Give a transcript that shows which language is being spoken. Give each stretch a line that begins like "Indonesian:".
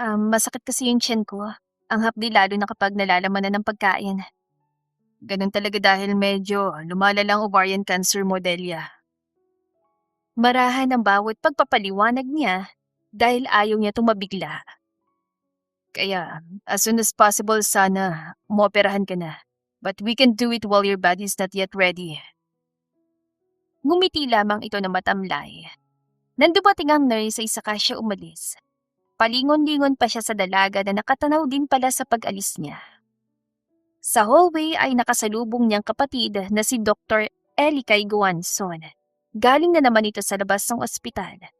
Filipino: Masakit kasi yung tiyan ko. Ang hapdi lalo na kapag nalalaman na ng pagkain. Ganun talaga dahil medyo lumala lang ovarian cancer mo, Delia. Marahan ang bawat pagpapaliwanag niya dahil ayaw niya tumabigla. Kaya,
English: as soon as possible
Filipino: sana, umoperahan ka na.
English: But we can do it while your body's not yet ready.
Filipino: Ngumiti lamang ito na matamlay. Nang dumating ang nurse ay saka siya umalis. Palingon-lingon pa siya sa dalaga na nakatanaw din pala sa pag-alis niya. Sa hallway ay nakasalubong niyang kapatid na si Dr. Elikay Guanzon. Galing na naman ito sa labas ng ospital.